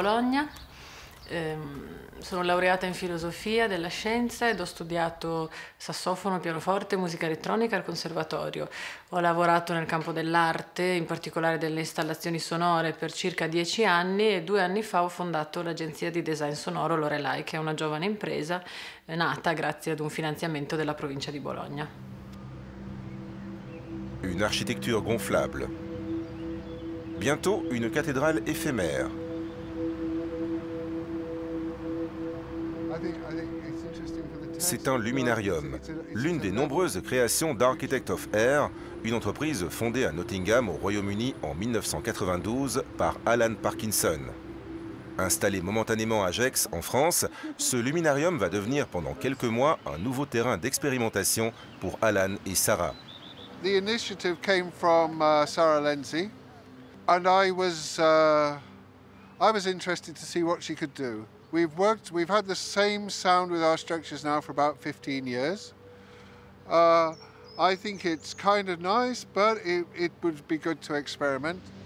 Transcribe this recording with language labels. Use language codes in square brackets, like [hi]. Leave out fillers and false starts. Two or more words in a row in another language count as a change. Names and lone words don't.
[it] Bologna, sono laureata in filosofia della scienza ed ho studiato sassofono, pianoforte e musica elettronica al conservatorio. Ho lavorato nel campo dell'arte, in particolare delle installazioni sonore, per circa 10 anni e 2 anni fa ho fondato l'agenzia di design sonoro Lorelai, che è una giovane impresa nata grazie ad un finanziamento della provincia di Bologna. [fr] Une architecture gonflable. Bientôt, une cathédrale éphémère. C'est un luminarium, l'une des nombreuses créations d'Architect of Air, une entreprise fondée à Nottingham au Royaume-Uni en 1992 par Alan Parkinson. Installé momentanément à Gex, en France, ce luminarium va devenir pendant quelques mois un nouveau terrain d'expérimentation pour Alan et Sarah. [en] The initiative came from Sarah Lenzi. And I was interested to see what she could do. We've had the same sound with our structures now for about 15 years. I think it's kind of nice, but it would be good to experiment.